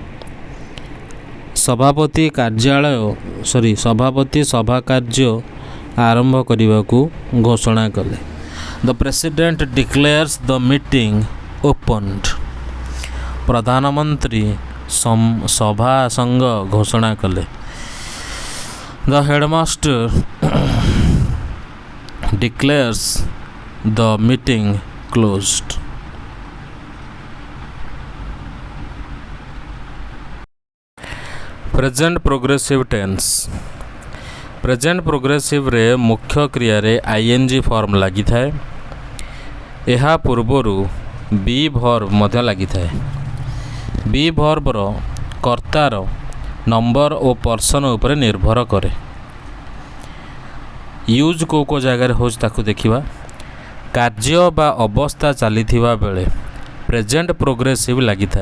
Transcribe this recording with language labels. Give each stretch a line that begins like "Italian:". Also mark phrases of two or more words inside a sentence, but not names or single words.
Odia: ସଭାପତି ସଭା କାର୍ଯ୍ୟ ଆରମ୍ଭ କରିବାକୁ ଘୋଷଣା କଲେ।
English: The president declares the meeting opened.
Odia: ପ୍ରଧାନମନ୍ତ୍ରୀ ସଭା ସଂଘ ଘୋଷଣା କଲେ।
English: The headmaster declares the meeting closed. Present progressive tense. Present progressive
Odia: ରେ ମୁଖ୍ୟ କ୍ରିୟା ରେ ing ଫର୍ମ ଲାଗି ଥାଏ। ଏହା ପୂର୍ବରୁ
English: be verb
Odia: ମଧ୍ୟ ଲାଗିଥାଏ।
English: be verb
Odia: ର କର୍ତ୍ତାର ନମ୍ବର ଓ ପର୍ସନ ଉପରେ ନିର୍ଭର କରେ। ୟୁଜ୍ କେଉଁ ଜାଗାରେ ହେଉଛି ତାକୁ ଦେଖିବା। କାର୍ଯ୍ୟ ବା ଅବସ୍ଥା ଚାଲିଥିବା ବେଳେ
English: present progressive
Odia: ଲାଗିଥାଏ।